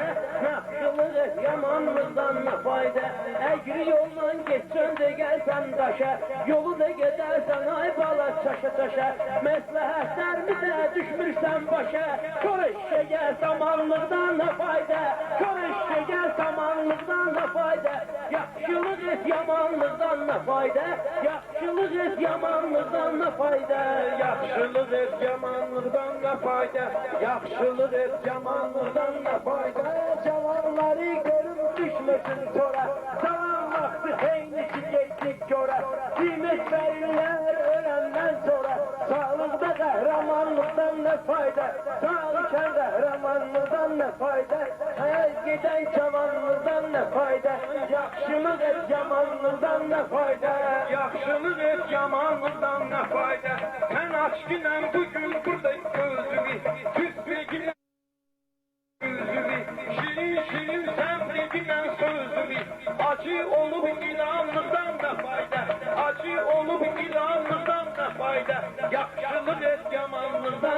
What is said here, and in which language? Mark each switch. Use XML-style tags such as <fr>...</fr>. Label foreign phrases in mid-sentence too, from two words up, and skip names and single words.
<az>yaxşılıq et yamanlıqdan nə fayda, əgri yolla geçsən də gəlsən daşa, yolu da gedərsən ay bala çaşa, məsləhətlərmi də düşmürsən başa, kör eşşəgər samanlıqdan nə fayda, kör eşşəgər samanlıqdan nə fayda, yaxşılıq et yamanlıqdan nə fayda, yaxşılıq et yamanlıqdan nə fayda, Yaxşılıq et yamanlıqdan nə fayda, yaxşılıq et yamanlıqdan nə fayda.</az> <tr>cavanları görüp düşmesin sonra, zaman vakti heynisi geçtik göre, kıymet verirler ölenden sonra, sağlıkta kahramanlıktan ne fayda, sağlıken kahramanlıktan ne fayda, her giden cavanlıktan ne fayda,</tr> <az>yaxşılıq et</az> <tr>yamanlıktan ne fayda,</tr> <az>Yaxşılıq et yamanlıqdan nə fayda. Mən aşkınam bugün burada gözümü, küsməklə gözümü, şirin səmrəginlə sözümü, acı olub ilanlıqdan nə fayda, acı olub ilanlıqdan nə fayda, yaxşılıq et yamanlıqdan</az>